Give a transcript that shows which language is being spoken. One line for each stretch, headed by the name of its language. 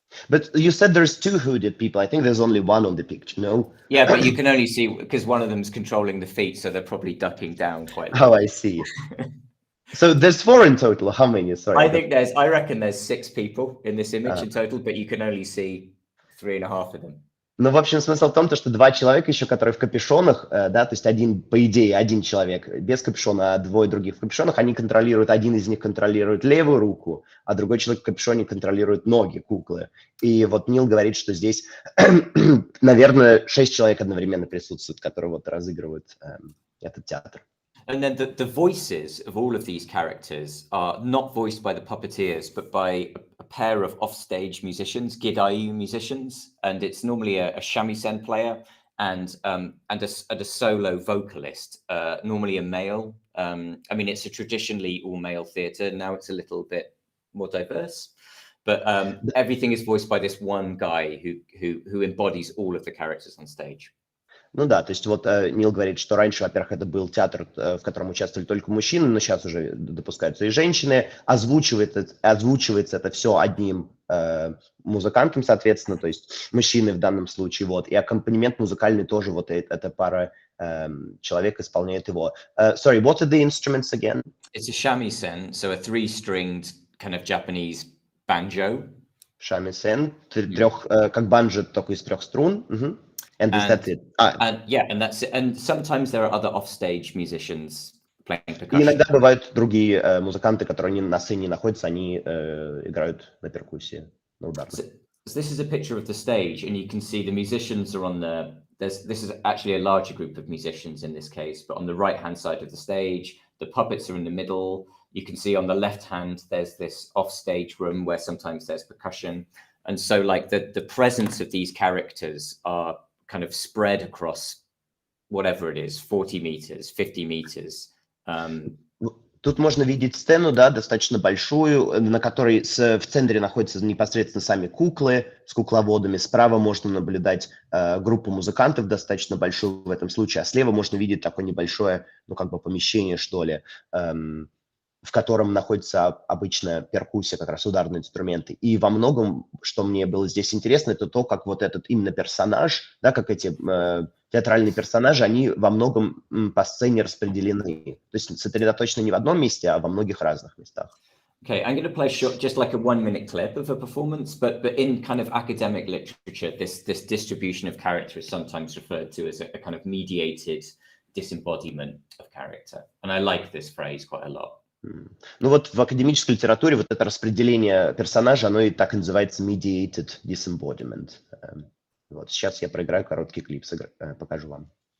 English: But you said there's 2 hooded people. I think there's only one on the picture, no? Yeah, but you can only see because one of them's controlling the feet, so they're probably ducking down quite a lot. Oh, I see. So there's 4 in total. How many? Sorry. I reckon there's 6 people in this image in total, but you can only see 3.5 of them.
Russian: Ну, в общем, смысл в том, что 2 человека еще, которые в капюшонах, да, то есть по идее, один человек без капюшона, а 2 других в капюшонах, один из них контролирует левую руку, а другой человек в капюшоне контролирует ноги куклы. И вот Нил говорит, что здесь, наверное, 6 человек одновременно присутствуют, которые вот разыгрывают этот театр.
English: And then the voices of all of these characters are not voiced by the puppeteers, but by a pair of offstage musicians, Gidayu musicians, and it's normally a shamisen player and a solo vocalist, normally a male. I mean, it's a traditionally all-male theatre. Now it's a little bit more diverse, but everything is voiced by this one guy who embodies all of the characters on stage.
Russian: Ну да, то есть вот Нил говорит, что раньше, во-первых, это был театр, в котором участвовали только мужчины, но сейчас уже допускаются и женщины. Озвучивается это все одним музыкантом, соответственно, то есть мужчины в данном случае. Вот. И аккомпанемент музыкальный тоже, вот эта пара человек исполняет его.
English: Sorry, what are the instruments again? It's a shamisen, so a 3-stringed kind of Japanese banjo.
Russian: Shamisen, как банджо, только из 3 струн.
English: And that's it. And that's it. And sometimes there are other offstage musicians playing percussion.
Russian: И иногда бывают другие музыканты, которые на сцене находятся, они играют на перкуссии, на ударных.
English: So this is a picture of the stage, and you can see the musicians are on this is actually a larger group of musicians in this case, but on the right-hand side of the stage, the puppets are in the middle. You can see on the left hand, there's this offstage room where sometimes there's percussion. And so like the presence of these characters are kind of spread across whatever it is, 40 meters, 50 meters.
Russian: Тут можно видеть сцену, да, достаточно большую, на которой в центре находятся непосредственно сами куклы с кукловодами. Справа можно наблюдать группу музыкантов, достаточно большую в этом случае, а слева можно видеть такое небольшое, ну, как бы помещение, что ли, в котором находится обычная перкуссия, как раз ударные инструменты. И во многом, что мне было здесь интересно, это то, как вот этот именно персонаж, да, как эти театральные персонажи, они во многом по сцене распределены. То есть сосредоточены не в одном месте, а во многих разных местах.
English: Okay, I'm going to play short, just like a 1-minute clip of a performance, but in kind of academic literature, this distribution of character is sometimes referred to as a kind of mediated disembodiment of character. And I like this phrase quite a lot.
Russian: Ну вот в академической литературе вот это распределение персонажа, оно и так и называется Mediated Disembodiment. Вот сейчас я проиграю короткий клип, покажу вам.